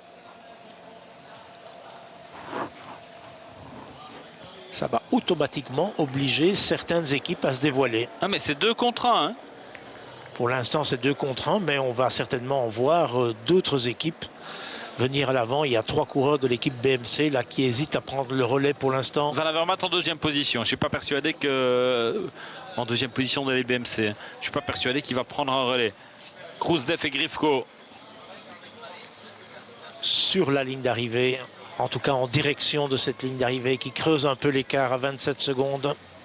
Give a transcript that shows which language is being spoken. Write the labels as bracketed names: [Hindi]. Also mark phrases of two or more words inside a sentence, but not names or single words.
[French] Ça va automatiquement obliger certaines équipes à se dévoiler. Ah mais c'est 2 contre 1. Hein. Pour l'instant, c'est 2 contre 1, mais on va certainement en voir d'autres équipes venir à l'avant. Il y a 3 coureurs de l'équipe BMC là qui hésitent à prendre le relais pour l'instant. Van Avermaet en 2e position. Je ne suis pas persuadé que en 2e position de les BMC. Je ne suis pas persuadé qu'il va prendre un relais. Grousdev et Grifko sur la ligne d'arrivée, en tout cas en direction de cette ligne d'arrivée qui creuse un peu l'écart à 27 secondes.